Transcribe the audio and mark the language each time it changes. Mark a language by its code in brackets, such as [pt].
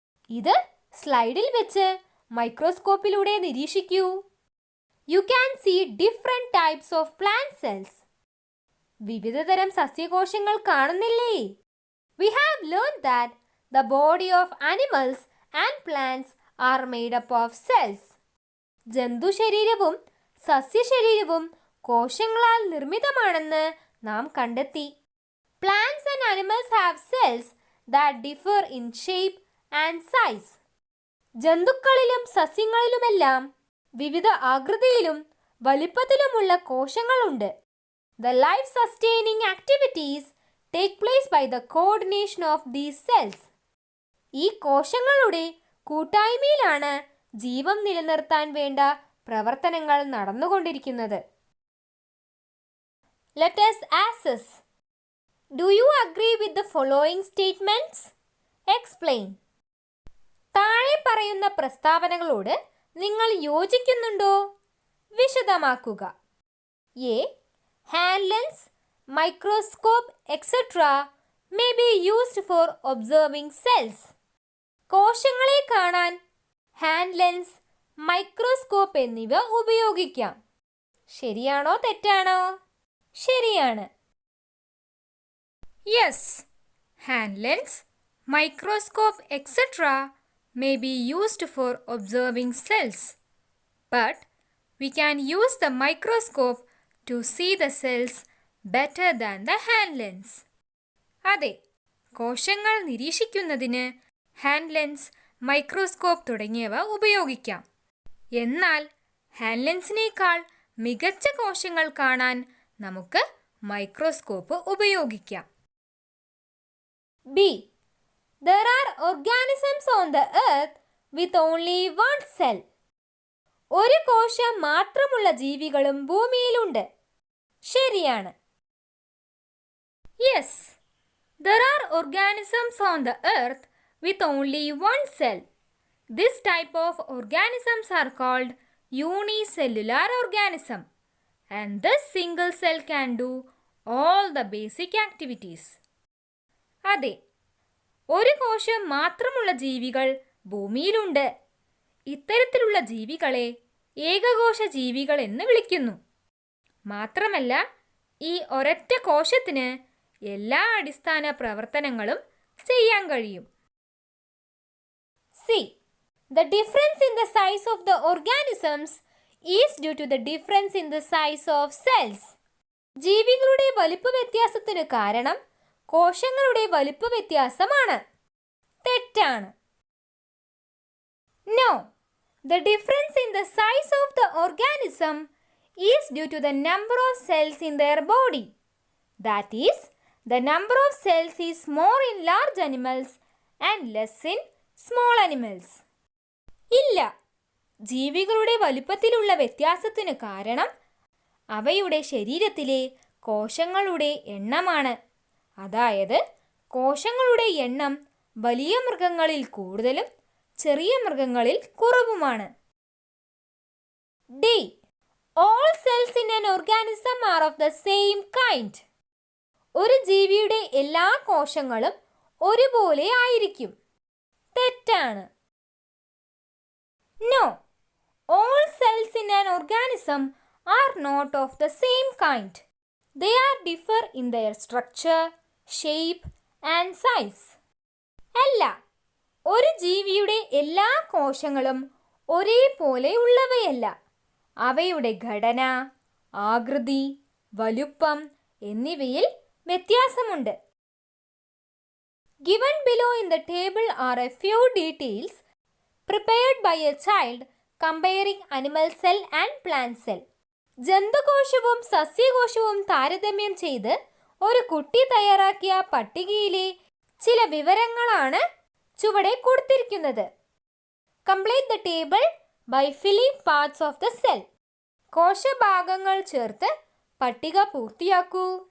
[ml] ഇത് സ്ലൈഡിൽ വെച്ച് മൈക്രോസ്കോപ്പിലൂടെ നിരീക്ഷിക്കൂ. [en] You can see different types of plant cells. [ml] വിവിധതരം സസ്യകോശങ്ങൾ കാണുന്നില്ലേ? [en] We have learned that the body of animals and plants are made up of cells. [ml] ജന്തുശരീരവും സസ്യശരീരവും കോശങ്ങളാൽ നിർമ്മിതമാണെന്ന് നാം കണ്ടെത്തി. [en] Plants and animals have cells that differ in shape and size. [ml] ജന്തുക്കളിലും സസ്യങ്ങളിലുമെല്ലാം വിവിധ ആകൃതിയിലും വലിപ്പത്തിലുമുള്ള കോശങ്ങളുണ്ട്. [en] The life-sustaining activities take place by the coordination of these cells. [ml] ഈ കോശങ്ങളുടെ കൂട്ടായ്മയിലാണ് ജീവൻ നിലനിർത്താൻ വേണ്ട പ്രവർത്തനങ്ങൾ നടന്നുകൊണ്ടിരിക്കുന്നത്. [en] Let us assess. Do you agree with the following statements? Explain. [ml] താഴെ പറയുന്ന പ്രസ്താവനകളോട് നിങ്ങൾ യോജിക്കുന്നുണ്ടോ? വിശദമാക്കുക. [en] A. Hand lens, microscope, etc. may be used for observing cells. [ml] കോശങ്ങളെ കാണാൻ ഹാൻഡ് ലെൻസ്, മൈക്രോസ്കോപ്പ് എന്നിവ ഉപയോഗിക്കാം. ശരിയാണോ തെറ്റാണോ? ശരിയാണ്. [en] Yes, hand lens, microscope, etc. may be used for observing cells, but we can use the microscope to see the cells better than the hand lens. [ml] അതെ, കോശങ്ങൾ നിരീക്ഷിക്കുന്നതിന് hand lens, microscope തുടങ്ങിയവ ഉപയോഗിക്കാം. എന്നാൽ ഹാൻഡ് ലെൻസിനേക്കാൾ മികച്ച കോശങ്ങൾ കാണാൻ നമുക്ക് മൈക്രോസ്കോപ്പ് ഉപയോഗിക്കാം. B. [en] There are organisms on the earth with only one cell. [ml] ഒരു കോശം മാത്രമുള്ള ജീവികളും ഭൂമിയിലുണ്ട്. ശരിയാണ്. [en] Yes, there are organisms on the earth with only one cell. This type of organisms are called unicellular organism, and this single cell can do all the basic activities. [ml] അതെ, ഒരു കോശം മാത്രമുള്ള ജീവികൾ ഭൂമിയിലുണ്ട്. ഇത്തരത്തിലുള്ള ജീവികളെ ഏകകോശ ജീവികൾ എന്ന് വിളിക്കുന്നു. മാത്രമല്ല, ഈ ഒരൊറ്റ കോശത്തിന് എല്ലാ അടിസ്ഥാന പ്രവർത്തനങ്ങളും ചെയ്യാൻ കഴിയും. C. [en] The difference in the size of the organisms is due to the difference in the size of cells. [ml] ജീവികളുടെ വലിപ്പ വ്യത്യാസത്തിന് കാരണം കോശങ്ങളുടെ വലിപ്പ വ്യത്യാസമാണ്. തെറ്റാണ്. [en] No, the difference in the size of the organism is due to the number of cells in their body. That is, the number of cells is more in large animals and less in small animals. [ml] ഇല്ല, ജീവികളുടെ വലിപ്പത്തിലുള്ള വ്യത്യാസത്തിന് കാരണം അവയുടെ ശരീരത്തിലെ കോശങ്ങളുടെ എണ്ണമാണ്. അതായത്, കോശങ്ങളുടെ എണ്ണം വലിയ മൃഗങ്ങളിൽ കൂടുതലും ചെറിയ മൃഗങ്ങളിൽ കുറവുമാണ്. D. [en] All cells in an organism are of the same kind. [ml] ഒരു ജീവിയുടെ എല്ലാ കോശങ്ങളും ഒരുപോലെ ആയിരിക്കും. തെറ്റാണ്. [en] No, all cells in an organism are not of the same kind. They are differ in their structure, shape and size. [ml] അല്ല, ഒരു ജീവിയുടെ എല്ലാ കോശങ്ങളും ഒരേപോലെ ഉള്ളവയല്ല. അവയുടെ ഘടന, ആകൃതി, വലുപ്പം എന്നിവയിൽ വ്യത്യാസമുണ്ട്. [en] Given below in the table are a few details prepared by a child comparing animal cell and plant cell. [ml] ജന്തുകോശവും സസ്യകോശവും താരതമ്യം ചെയ്ത് ഒരു കുട്ടി തയ്യാറാക്കിയ പട്ടികയിലെ ചില വിവരങ്ങളാണ് ചുവടെ കൊടുത്തിരിക്കുന്നത്. [en] Complete the table by filling parts of the cell. [ml] കോശഭാഗങ്ങൾ ചേർത്ത് പട്ടിക പൂർത്തിയാക്കൂ.